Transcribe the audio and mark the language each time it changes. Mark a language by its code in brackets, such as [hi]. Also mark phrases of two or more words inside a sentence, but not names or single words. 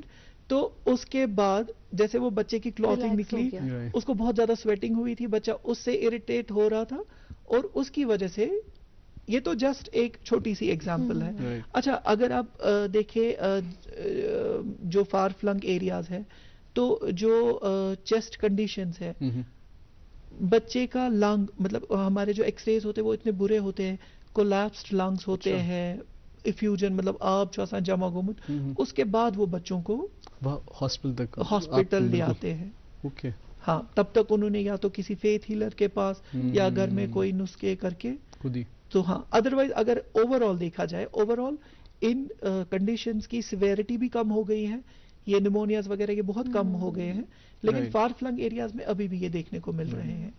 [ur] تو اس کے بعد جیسے وہ بچے کی کلوتھنگ نکلی, اس کو بہت زیادہ سویٹنگ ہوئی تھی, بچہ اس سے اریٹیٹ ہو رہا تھا, اور اس کی وجہ سے, یہ تو جسٹ ایک چھوٹی سی ایگزامپل ہے. اچھا اگر آپ دیکھیں جو [en] far flung areas [ur] ہے, تو جو [en] chest conditions [ur] ہے, بچے کا لنگ, مطلب ہمارے جو [en] X rays [ur] ہوتے ہیں وہ اتنے برے ہوتے ہیں, [en] collapsed lungs [ur] ہوتے ہیں, [ks] افیوژن مطلب آب چھُ آسان جمع گومت, [ur] اس کے بعد وہ بچوں کو ہاسپٹل لے آتے ہیں. ہاں تب تک انہوں نے یا تو کسی [en] faith healer [ur] کے پاس یا گھر میں کوئی نسخے کر کے, تو ہاں ادروائز اگر [en] over all [ur] دیکھا جائے, [en] over all [ur] ان کنڈیشنز کی سیویرٹی بھی کم ہو گئی ہے, یہ نیمونیاز وغیرہ یہ بہت کم ہو گئے ہیں, لیکن [en] far flung areas [ur] میں ابھی بھی یہ دیکھنے کو مل رہے ہیں.